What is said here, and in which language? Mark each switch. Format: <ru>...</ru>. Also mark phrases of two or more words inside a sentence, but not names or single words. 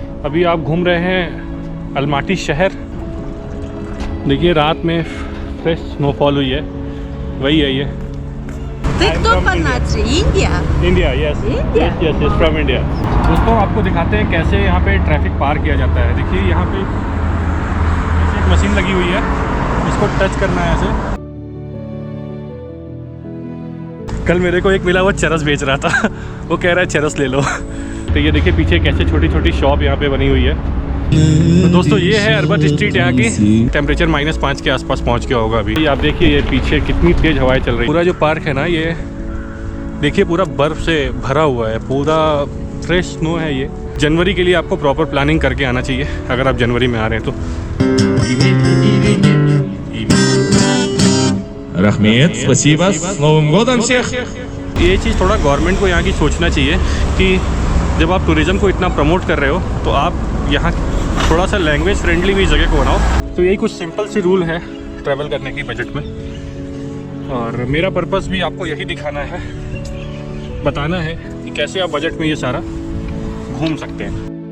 <hi>अभी आप घूम रहे हैं अलमाटी शहर। देखिए रात में</hi> <en>fresh snowfall</en> <hi>हुई है, वही है ये।</hi> <ru>Ты кто по нации? Индия?</ru> <en>India, yes India? yes yes from India.</en> <hi>दोस्तों आपको दिखाते हैं कैसे यहाँ पे ट्रैफिक पार किया जाता है। देखिए यहाँ पे ऐसे एक मशीन लगी हुई है, इसको टच करना है ऐसे। कल मेरे को एक मिला, वो चरस बेच रहा था वो कह रहा है चरस ले लो। तो ये देखिए पीछे कैसे छोटी छोटी शॉप यहाँ पे बनी हुई है। तो दोस्तों ये है अरबत स्ट्रीट यहाँ की। टेम्परेचर -5 के आसपास पहुँच गया होगा अभी। आप देखिए ये पीछे कितनी तेज हवाएं चल रही है। पूरा जो पार्क है ना, ये देखिए पूरा बर्फ से भरा हुआ है, पूरा</hi> <en>fresh snow</en> <hi>है। ये जनवरी के लिए आपको</hi> <en>proper planning</en> <hi>करके आना चाहिए अगर आप जनवरी में आ रहे हैं तो।</hi> <ru>Рахмет, спасибо, с Новым годом всех!</ru> <hi>ये चीज़ थोड़ा गवर्नमेंट को यहाँ की सोचना चाहिए कि जब आप टूरिज़्म को इतना प्रमोट कर रहे हो तो आप यहाँ थोड़ा सा</hi> <en>language friendly</en> <hi>भी जगह को बनाओ। तो यही कुछ सिंपल सी रूल है ट्रैवल करने की बजट में, और मेरा पर्पस भी आपको यही दिखाना है, बताना है कि कैसे आप बजट में ये सारा घूम सकते हैं।</hi>